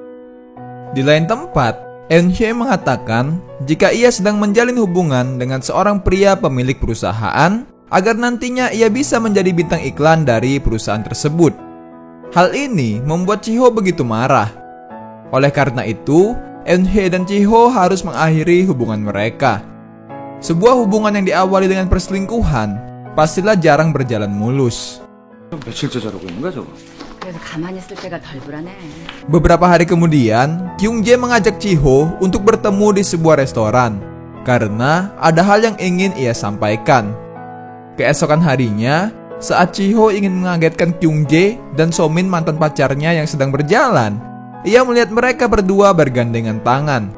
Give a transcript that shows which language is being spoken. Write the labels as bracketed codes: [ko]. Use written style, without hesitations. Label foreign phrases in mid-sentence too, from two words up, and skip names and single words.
[id] Di lain tempat, Eun-hye mengatakan jika ia sedang menjalin hubungan dengan seorang pria pemilik perusahaan agar nantinya ia bisa menjadi bintang iklan dari perusahaan tersebut. Hal ini membuat Chiho begitu marah. Oleh karena itu, Eun-hye dan Chiho harus mengakhiri hubungan mereka. Sebuah hubungan yang diawali dengan perselingkuhan pastilah jarang berjalan mulus. [ko] 며칠째 자르고 있는 거야 저거? 그래서 가만히 있을 때가 덜 불안해. [id] Beberapa hari kemudian, Kyung-jae mengajak Chiho untuk bertemu di sebuah restoran karena ada hal yang ingin ia sampaikan. Keesokan harinya, saat Chiho ingin mengagetkan Kyung-jae dan So-min mantan pacarnya yang sedang berjalan, ia melihat mereka berdua bergandengan tangan.